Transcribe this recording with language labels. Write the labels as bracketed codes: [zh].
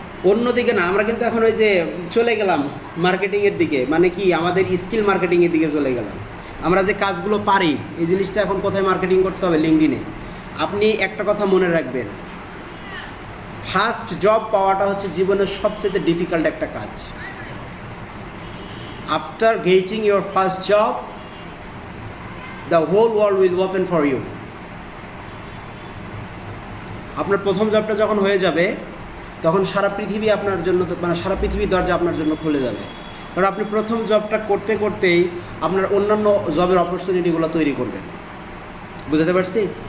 [bn] অন্যদিকে না, আমরা কিন্তু এখন ওই যে চলে গেলাম মার্কেটিংয়ের দিকে, মানে কি আমাদের স্কিল মার্কেটিংয়ের দিকে চলে গেলাম। আমরা যে কাজগুলো পারি এই জিনিসটা এখন কোথায় মার্কেটিং করতে হবে? লিঙ্কডইনে। আপনি একটা কথা মনে রাখবেন, ফার্স্ট জব পাওয়াটা হচ্ছে জীবনের সবচেয়ে ডিফিকাল্ট একটা কাজ। [en] After getting your first job, the whole world will open for you. [bn] আপনার প্রথম জবটা যখন হয়ে যাবে তখন সারা পৃথিবী আপনার জন্য, মানে সারা পৃথিবীর দরজা আপনার জন্য খুলে যাবে। কারণ আপনি প্রথম জবটা করতে করতেই আপনার অন্যান্য জবের অপরচুনিটিগুলো তৈরি করবেন। বুঝতে পারছি?